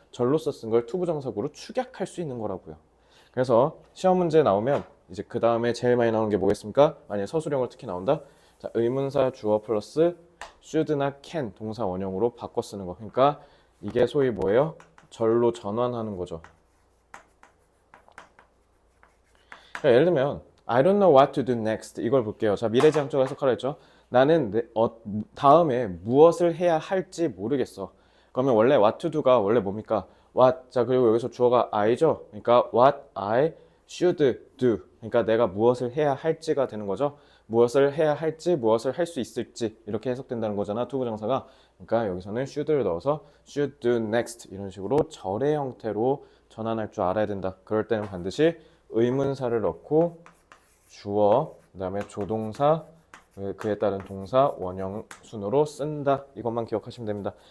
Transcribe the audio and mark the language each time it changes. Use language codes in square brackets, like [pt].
[ko] 절로써 쓴 걸 투부정사구로 축약할 수 있는 거라고요. 그래서 시험 문제 나오면 이제 그 다음에 제일 많이 나오는 게 뭐겠습니까? 만약에 서술형으로 특히 나온다. 자, 의문사 주어 플러스 should나 can 동사 원형으로 바꿔 쓰는 거. 그러니까 이게 소위 뭐예요? 절로 전환하는 거죠. 그러니까 예를 들면 [en] I don't know what to do next, [ko] 이걸 볼게요. 자, 미래지향적으로 해석하라 했죠. 나는 다음에 무엇을 해야 할지 모르겠어. 그러면 원래 what to do가 원래 뭡니까? [en] what. [ko] 자, 그리고 여기서 주어가 I죠. [en] 그러니까 what I should do. [ko] 그러니까 내가 무엇을 해야 할지가 되는 거죠. 무엇을 해야 할지, 무엇을 할 수 있을지, 이렇게 해석된다는 거잖아, 투부정사가. 그러니까 여기서는 should를 넣어서 should do next, 이런 식으로 절의 형태로 전환할 줄 알아야 된다. 그럴 때는 반드시 의문사를 넣고 주어, 그 다음에 조동사, 그에 따른 동사, 원형 순으로 쓴다. 이것만 기억하시면 됩니다.